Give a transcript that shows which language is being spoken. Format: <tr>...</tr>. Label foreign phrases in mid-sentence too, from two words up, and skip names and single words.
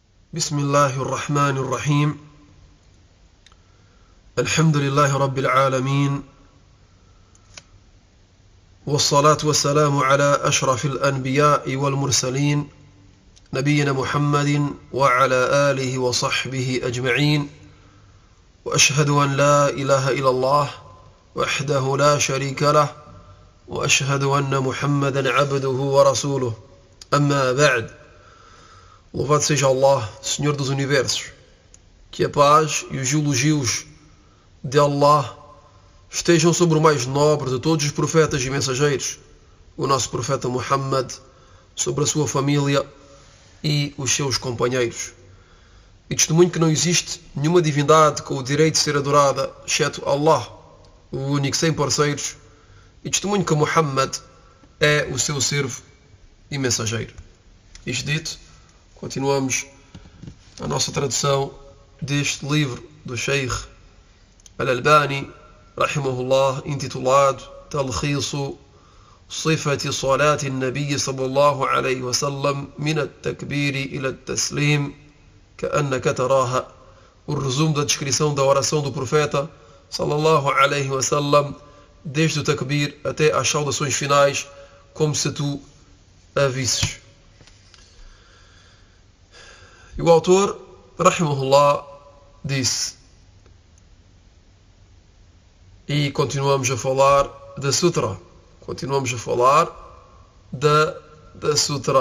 <ar>بسم الله الرحمن الرحيم الحمد لله رب العالمين والصلاة والسلام على أشرف الأنبياء والمرسلين نبينا محمد وعلى آله وصحبه أجمعين وأشهد أن لا إله إلا الله وحده لا شريك له وأشهد أن محمدا عبده ورسوله أما بعد.</ar> <pt>Louvado seja Allah, Senhor dos Universos, que a paz e os elogios de Allah estejam sobre o mais nobre de todos os profetas e mensageiros, o nosso profeta Muhammad, sobre a sua família e os seus companheiros. E testemunho que não existe nenhuma divindade com o direito de ser adorada, exceto Allah, o único sem parceiros, e testemunho que Muhammad é o seu servo e mensageiro. Isto dito, continuamos a nossa tradução deste livro do Sheikh Al-Albani, rahimahullah, intitulado Talkhisu Sifati Salati Nabi sallallahu alayhi wa sallam min at-takbiri ila at-taslim ka'annaka taraha. O resumo da descrição da oração do profeta</pt> <ar>صلى الله عليه وسلم</ar> <pt>desde o takbir até às saudações finais, como se tu a visses. E o autor, rahimahullah, disse, e continuamos a falar da sutra, da sutra.</pt>